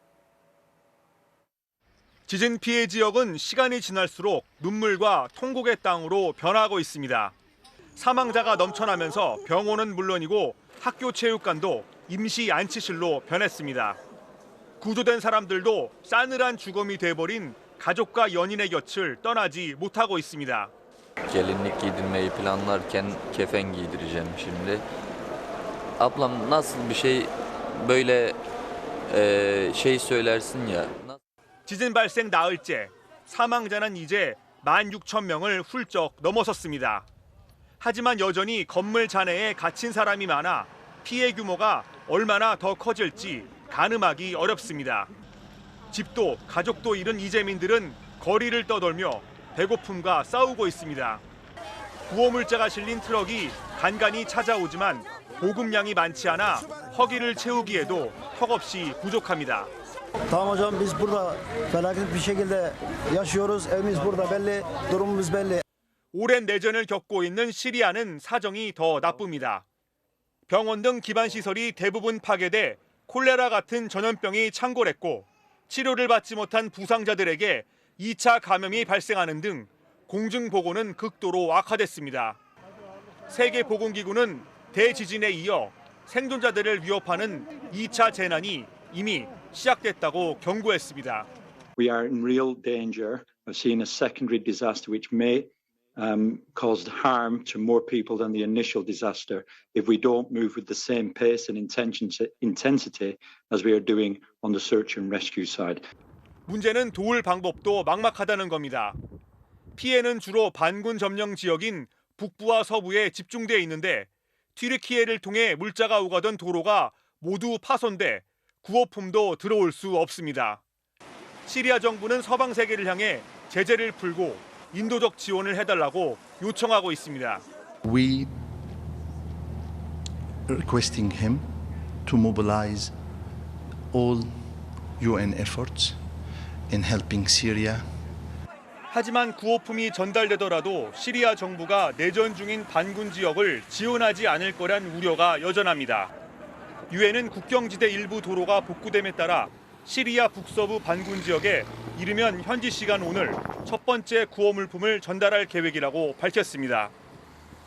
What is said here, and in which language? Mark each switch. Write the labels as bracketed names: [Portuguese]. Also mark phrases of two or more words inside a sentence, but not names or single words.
[Korean] 지진 피해 지역은 시간이 지날수록 눈물과 통곡의 땅으로 변하고 있습니다. 사망자가 넘쳐나면서 병원은 물론이고 학교 체육관도 임시 안치실로 변했습니다. 구조된 사람들도 싸늘한 죽음이 돼버린 가족과 연인의 곁을 떠나지 못하고 있습니다. [Turkish] Gelinlik giydirmeyi planlarken kefen giydireceğim şimdi. Ablam nasıl bir şey böyle şey söylersin ya. [Korean] 지진 발생 나흘째, 사망자는 이제 16,000명을 훌쩍 넘어섰습니다. 하지만 여전히 건물 잔해에 갇힌 사람이 많아 피해 규모가 얼마나 더 커질지 가늠하기 어렵습니다. 집도 가족도 잃은 이재민들은 거리를 떠돌며 배고픔과 싸우고 있습니다. 구호물자가 실린 트럭이 간간히 찾아오지만 보급량이 많지 않아 허기를 채우기에도 턱없이 부족합니다. [Turkish] Tamam hocam biz burada felaket bir şekilde yaşıyoruz. Evimiz burada belli, durumumuz belli. [Korean] 오랜 내전을 겪고 있는 시리아는 사정이 더 나쁩니다. 병원 등 기반 시설이 대부분 파괴돼 콜레라 같은 전염병이 창궐했고 치료를 받지 못한 부상자들에게 2차 감염이 발생하는 등 공중보건은 극도로 악화됐습니다. 세계보건기구는 대지진에 이어 생존자들을 위협하는 2차 재난이 이미 시작됐다고 경고했습니다. [English] We are in real danger of seeing a secondary disaster which may cause harm to more people than the initial disaster if we don't move with the same pace and intensity as we are doing on the search and rescue side. [Korean] 문제는 도울 방법도 막막하다는 겁니다. 피해는 주로 반군 점령 지역인 북부와 서부에 집중돼 있는데 튀르키예를 통해 물자가 오가던 도로가 모두 파손돼 구호품도 들어올 수 없습니다. 시리아 정부는 서방 세계를 향해 제재를 풀고 인도적 지원을 해달라고 요청하고 있습니다. [English] We requesting him to mobilize all UN efforts in helping Syria. [Korean] 하지만 구호품이 전달되더라도 시리아 정부가 내전 중인 반군 지역을 지원하지 않을 거란 우려가 여전합니다. 유엔은 국경지대 일부 도로가 복구됨에 따라 시리아 북서부 반군 지역에 이르면 현지 시간 오늘 첫 번째 구호 물품을 전달할 계획이라고 밝혔습니다.